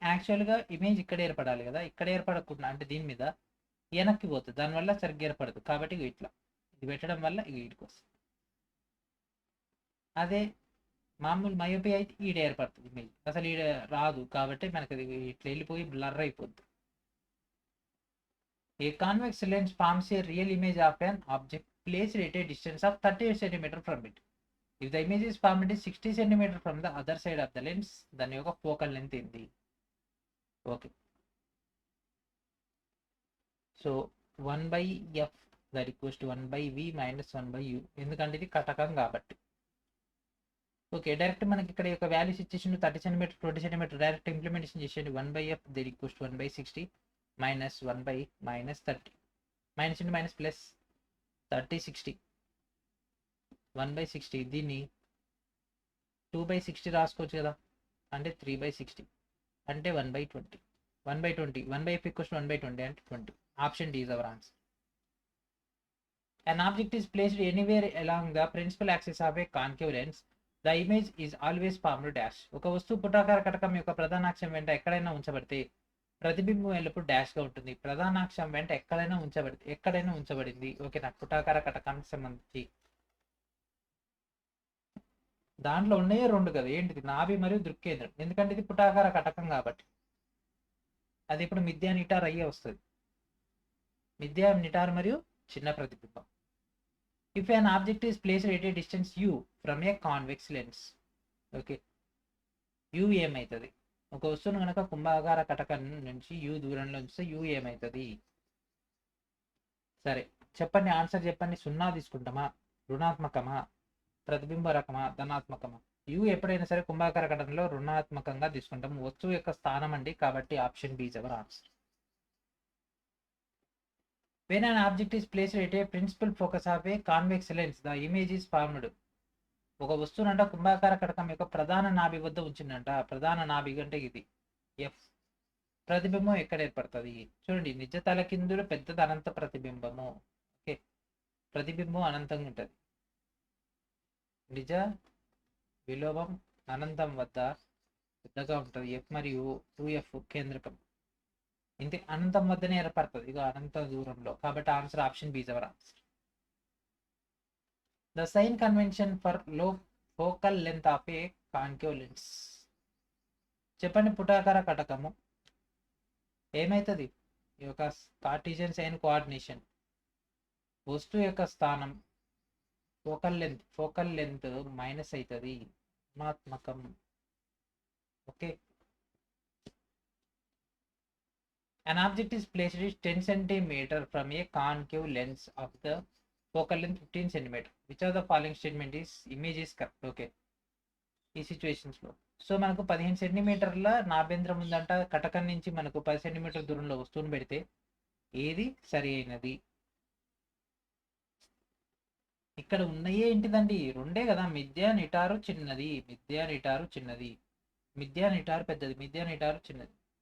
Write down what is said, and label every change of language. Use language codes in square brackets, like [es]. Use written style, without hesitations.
[te] యాక్చువల్గా ఇమేజ్ ఇక్కడ ఏర్పడాలి కదా, ఇక్కడ ఏర్పడకుండా అంటే దీని మీద వెనక్కి పోతుంది, దానివల్ల సరిగ్గా ఏర్పడదు. కాబట్టి ఇట్లా ఇది పెట్టడం వల్ల ఇటుకు వస్తుంది. అదే మామూలు మయోపియా అయితే ఈడ ఏర్పడుతుంది ఇమేజ్, అసలు ఈడ రాదు. కాబట్టి మనకి అది ఇట్లా వెళ్ళిపోయి బ్లర్ అయిపోద్ది. [en] A convex lens forms a real image of an object placed at a distance of 30 cm from it. If the image is formed 60 cm from the other side of the lens, [te] దాని యొక్క focal length ఏంటి? [en] okay, so 1/f that equals to 1/v minus 1/u, [te] ఎందుకంటే ఇది కటకం కాబట్టి. Okay, direct మనకి ఇక్కడ యొక్క values ఇచ్చేసిండు 30 cm 20 cm. Direct implementation చేసేయండి. [en] 1/f that equals to 1/60 minus 1/-30 minus into minus plus 30 60 1/60. [te] దీన్ని 2/60 రాసుకోవచ్చు కదా, అంటే 3/60 అంటే 1/20. 1/20. [en] 1/f equals to 1/20 and 20. Option D is our answer. An object is placed anywhere along the principal axis of a concave lens. The image is always formed dash. [te] ఒక వస్తువు పుటాకార కటకం యొక్క ప్రధానాక్షం వెంట ఎక్కడైనా ఉంచబడితే ప్రతిబింబం ఎల్లప్పుడు డాష్ గా ఉంటుంది. ప్రధానాక్షం వెంట ఎక్కడైనా ఉంచబడింది. ఓకే, నాకు పుటాకార కటకానికి సంబంధించి దాంట్లో ఉన్నాయే రెండు కదా, ఏంటిది? నాభి మరియు దృక్కేంద్రం. ఎందుకంటే ఇది పుటాకార కటకం కాబట్టి అది ఇప్పుడు మిథ్యా నిటార్ అయ్యే వస్తుంది. మిథ్యా నిటార్ మరియు చిన్న ప్రతిబింబం. [en] If an object is placed at a distance u from a convex lens, [te] okay, u ఏమవుతుంది? ఒక వస్తువును కనుక కుంభాకార కటకం నుంచి u దూరంలో ఉంచితే u ఏమవుతుంది? సరే చెప్పండి, ఆన్సర్ చెప్పండి. 0 తీసుకుంటామా, రుణాత్మకమా, ప్రతిబింబ రకమా, ధనాత్మకమా? u ఎప్పుడైనా సరే కుంభాకార కటకంలో రుణాత్మకంగా తీసుకుంటాము. వస్తువు యొక్క స్థానం అండి, కాబట్టి [en] Option B is our answer. When an object is placed at a principal focus of a convex lens, the image is formed. [te] ఒక వస్తువునంట కుంభాకార కటకం యొక్క ప్రధాన నాభి వద్ద ఉంచిందంట. ప్రధాన నాభి అంటే ఇది ఎఫ్. ప్రతిబింబం ఎక్కడ ఏర్పడుతుంది? చూడండి, నిజ తలకిందులు పెద్దది అనంత ప్రతిబింబము. ఓకే, ప్రతిబింబం అనంతంగా ఉంటుంది. నిజ విలోమం అనంతం వద్ద పెద్దగా ఉంటుంది. ఎఫ్ మరియు 2f కేంద్రకం. ఇంతే, అనంతం వద్దనే ఏర్పడుతుంది, ఇక అనంత దూరంలో. కాబట్టి answer [en] Option B is our answer. The sign convention for లో focal length of a concave lens. [te] చెప్పండి, పుటాకార కటకము ఏమవుతుంది? ఈ యొక్క కార్టీజియన్ సైన్ కోఆర్డినేషన్, వస్తువు యొక్క స్థానం, ఫోకల్ లెంత్ మైనస్ అవుతుంది, రుణాత్మకం. [en] Okay, an object is placed 10 cm from a concave lens of the focal length 15 cm. Which of the following statement is image is correct? [te] Okay, ఈ situations లో so మనకు 15 సెంటీమీటర్ల నాభ్యంతరం ఉందంట. కటకం నుంచి మనకు 10 సెంటీమీటర్ దూరంలో వస్తువును పెడితే ఏది సరి అయినది? ఇక్కడ ఉన్నయే ఏంటిదండి? రెండే కదా, మిథ్యా నిటారు చిన్నది, మిథ్యా నిటారు చిన్నది, మిథ్యా నిటారు పెద్దది, మిథ్యా నిటారు చిన్నది.